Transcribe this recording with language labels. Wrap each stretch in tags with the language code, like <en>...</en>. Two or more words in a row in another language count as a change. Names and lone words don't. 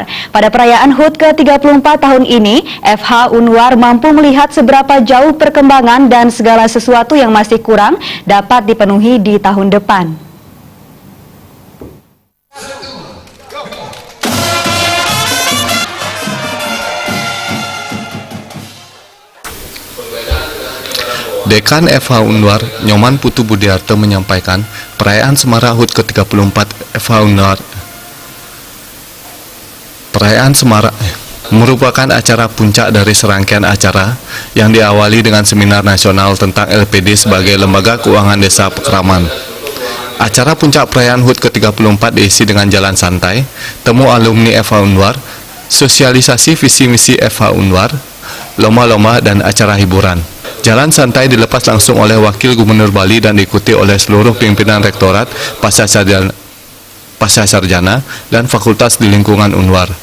<id>Pada perayaan HUT ke-34 tahun ini, FH Unwar mampu melihat seberapa jauh perkembangan dan segala sesuatu yang masih kurang dapat dipenuhi di tahun depan. Dekan FH Unwar, Nyoman Putu Budiarto menyampaikan, perayaan Semarak HUT ke-34 FH Unwar merupakan acara puncak dari serangkaian acara yang diawali dengan seminar nasional tentang LPD sebagai lembaga keuangan desa Pekraman. Acara puncak perayaan HUT ke-34 diisi dengan jalan santai, temu alumni FH Unwar, sosialisasi visi misi FH Unwar, lomba-lomba dan acara hiburan. Jalan santai dilepas langsung oleh Wakil Gubernur Bali dan diikuti oleh seluruh pimpinan rektorat, pasca sarjana, dan fakultas di lingkungan Unwar.</id>